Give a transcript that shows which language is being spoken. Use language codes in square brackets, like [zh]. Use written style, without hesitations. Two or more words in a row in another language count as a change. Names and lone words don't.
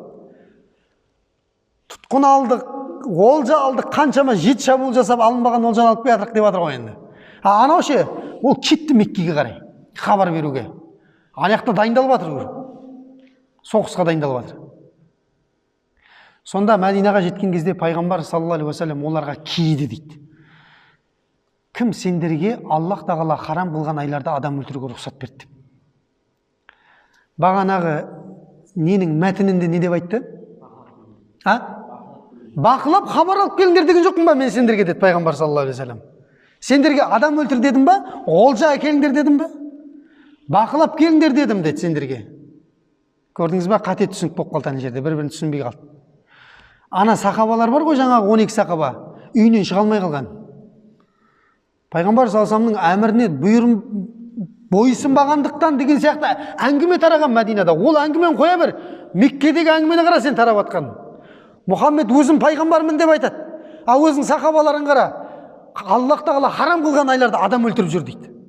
[kk] Тұтқын алдық, олжа алдық, қаншама жет шабуыл жасап алынбаған олжаны алып келедік деп отыр ғой енді. Анау ше, ол кетті Меккеге қарай, хабар беруге. Аяқта дайындалып жатыр, соғысқа дайындалып жатыр. Сонда Мәдинаға жеткен кезде пайғамбар [ar] صلى الله عليه وسلم [kk] оларға кейді дейді. Кім сендерге Аллах тағала харам қылған айларда адам өлтіруге рұқсат берді? Бағанағы ненің мәтінінде не деп айтты? Бақылап хабар алып келіңдер деген жоқпын ба мен сендерге деді пайғамбар [ar] صلى الله عليه وسلم. [kk] Сендерге адам өлтір дедім ба? Олжа әкеліңдер дедім ба? Бақылап келіңдер дедім деді сендерге. Көрдіңіз ба? Қате түсінік болып қалды ана жерде, бір-бірін түсінбей қалды. Ана сахабалар бар ғой, жаңағы 12 сахаба, үйінен шыға алмай қалған. Пайғамбар [ar] صلى الله عليه وسلم [kk] әміріне бұйырым бойсынбағандықтан деген сияқты әңгіме тараған Мәдинада. Ол әңгімені қоя бер. Меккедегі әңгімені қара сен тарап атқан. Мұхаммед өзім пайғамбармын деп айтады. Ал өзің сахабаларын қара. Аллах тағала харам қылған айларда адам өлтіріп жүр дейді.